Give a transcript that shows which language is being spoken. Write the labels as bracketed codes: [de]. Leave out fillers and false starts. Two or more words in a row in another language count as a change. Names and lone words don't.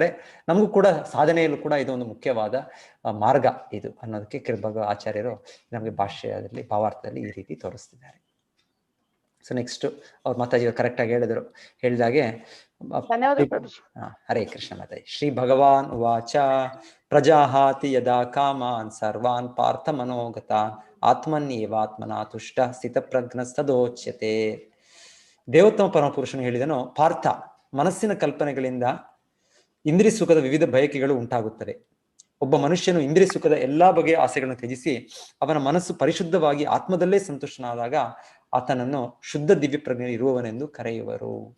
[kn] ನಮಗೂ ಕೂಡ ಸಾಧನೆಯಲ್ಲೂ ಕೂಡ ಇದೊಂದು ಮುಖ್ಯವಾದ ಮಾರ್ಗ ಇದು ಅನ್ನೋದಕ್ಕೆ ಆಚಾರ್ಯರು ನಮಗೆ ಭಾಷ್ಯದಲ್ಲಿ ಭಾವಾರ್ಥದಲ್ಲಿ ಈ ರೀತಿ ತೋರಿಸ್ತಿದ್ದಾರೆ. [en] So next [kn] ಅವ್ರು ಮಾತಾಜಿ ಕರೆಕ್ಟ್ ಆಗಿ ಹೇಳಿದಾಗೆ ಹರೇ ಕೃಷ್ಣ ಮಾತಾಜಿ. [sa] ಶ್ರೀ ಭಗವಾನ್ ಉವಾಚ ಪ್ರಜಾಹಾತಿ ಯದಾ ಕಾಮಾನ್ ಸರ್ವಾನ್ ಪಾರ್ಥ ಮನೋಗತಾನ್ ಆತ್ಮನ್ಯೇವಾತ್ಮನಾ ತುಷ್ಟ ಸ್ಥಿತಪ್ರಜ್ಞಸ್ತದೋಚ್ಯತೆ. [kn] ದೇವೋತ್ತಮ ಪರಮಪುರುಷನು ಹೇಳಿದನು, ಪಾರ್ಥ, ಮನಸ್ಸಿನ ಕಲ್ಪನೆಗಳಿಂದ ಇಂದ್ರಿಯ ಸುಖದ ವಿವಿಧ ಬಯಕೆಗಳು ಉಂಟಾಗುತ್ತದೆ. ಒಬ್ಬ ಮನುಷ್ಯನು ಇಂದ್ರಿಯ ಸುಖದ ಎಲ್ಲಾ ಬಗೆಯ ಆಸೆಗಳನ್ನು ತ್ಯಜಿಸಿ ಅವನ ಮನಸ್ಸು ಪರಿಶುದ್ಧವಾಗಿ ಆತ್ಮದಲ್ಲೇ ಸಂತುಷ್ಟನಾದಾಗ ಆತನನ್ನು ಶುದ್ಧ ದಿವ್ಯ ಪ್ರಜ್ಞೆ ಇರುವವನೆಂದು ಕರೆಯುವರು.